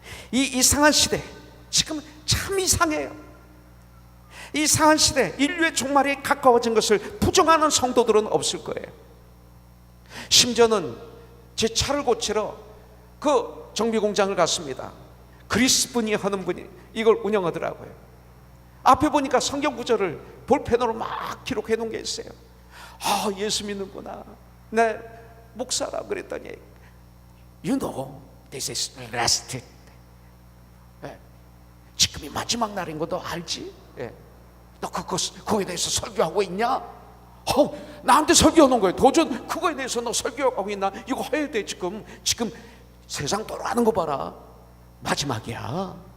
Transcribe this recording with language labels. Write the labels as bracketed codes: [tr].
[ko] 이 이상한 시대, 지금 참 이상해요. 이상한 시대, 인류의 종말이 가까워진 것을 부정하는 성도들은 없을 거예요. 심지어는 제 차를 고치러 그 정비공장을 갔습니다. 그리스 분이 하는 분이 이걸 운영하더라고요. 앞에 보니까 성경 구절을 볼펜으로 막 기록해 놓은 게 있어요. 아, 예수 믿는구나. 네, 목사라 그랬더니 [en] You know, this is last. [ko] 네. 지금이 마지막 날인 것도 알지? 네. 너 그거에 대해서 설교하고 있냐? 나한테 설교하는 거예요. 도전 그거에 대해서 너 설교하고 있나? 이거 해야 돼. 지금 세상 돌아가는 거 봐라. 마지막이야.